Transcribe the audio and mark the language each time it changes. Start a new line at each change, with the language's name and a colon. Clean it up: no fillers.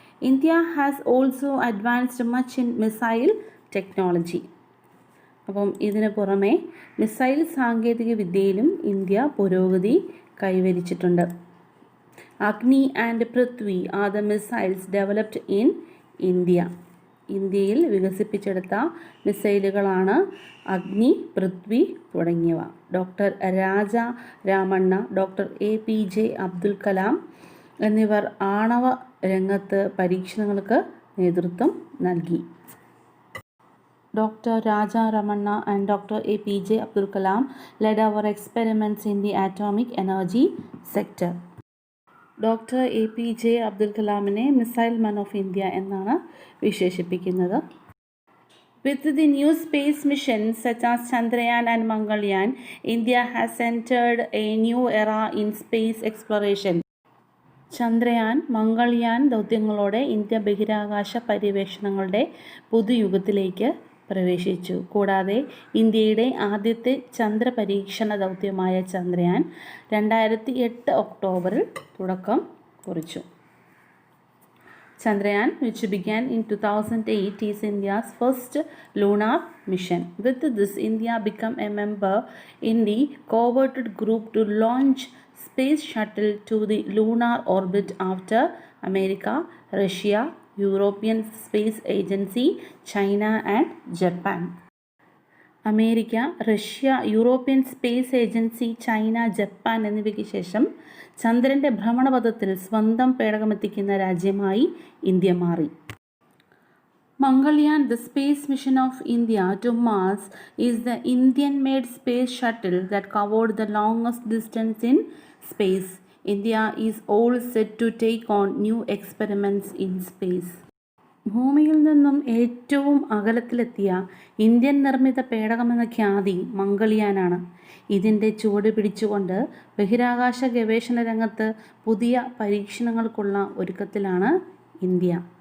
English: India has also advanced much in missile technology.
Malayalam: അപ്പം ഇതിന് പുറമെ മിസൈൽ സാങ്കേതിക വിദ്യയിലും ഇന്ത്യ പുരോഗതി കൈവരിച്ചിട്ടുണ്ട്.
English: Agni and Prithvi are the missiles developed in India.
Malayalam: ഇന്ത്യയിൽ വികസിപ്പിച്ചെടുത്ത മിസൈലുകളാണ് അഗ്നി, പൃഥ്വി തുടങ്ങിയവ. ഡോക്ടർ രാജ രാമണ്ണ, ഡോക്ടർ APJ അബ്ദുൽ കലാം എന്നിവർ ആണവ രംഗത്ത് പരീക്ഷണങ്ങൾക്ക് നേതൃത്വം നൽകി.
English: Dr. Raja Ramanna and Dr. APJ Abdul Kalam led our experiments in the atomic energy sector.
Malayalam: Doctor APJ Abdul കലാമിനെ missile man of India എന്നാണ് വിശേഷിപ്പിക്കുന്നത്.
English: With the new space missions such as Chandrayaan and Mangalyaan, India has entered a new era in space exploration.
Malayalam: Chandrayaan, Mangalyaan ദൗത്യങ്ങളോടെ India ബഹിരാകാശ പര്യവേഷണങ്ങളുടെ പുതുയുഗത്തിലേക്ക് പ്രവേശിച്ചു. കൂടാതെ ഇന്ത്യയുടെ ആദ്യത്തെ ചന്ദ്രപരീക്ഷണ ദൗത്യമായ ചന്ദ്രയാൻ 2008 ഒക്ടോബറിൽ തുടക്കം കുറിച്ചു.
English: Chandrayaan, which began in 2008, is India's first lunar mission. With this, India became a member in the coveted group to launch space shuttle to the lunar orbit after America, Russia, European Space Agency, China and Japan.
Malayalam: America, Russia, European space agency, China, Japan എന്നിവയ്ക്ക് ശേഷം ചന്ദ്രൻ്റെ ഭ്രമണപഥത്തിൽ സ്വന്തം പേടകമെത്തിക്കുന്ന രാജ്യമായി India മാറി.
English: Mangalyaan, the space mission of India to Mars, is the Indian-made space shuttle that covered the longest distance in space. India is all set to take on new experiments in space.
Malayalam: ഭൂമിയിൽ നിന്നും ഏറ്റവും അകലത്തിലെത്തിയ Indian നിർമ്മിത പേടകമെന്ന ഖ്യാതി മംഗൾയാനാണ്. ഇതിൻ്റെ ചുവട് പിടിച്ചുകൊണ്ട് ബഹിരാകാശ ഗവേഷണ രംഗത്ത് പുതിയ പരീക്ഷണങ്ങൾക്കുള്ള ഒരുക്കത്തിലാണ് ഇന്ത്യ.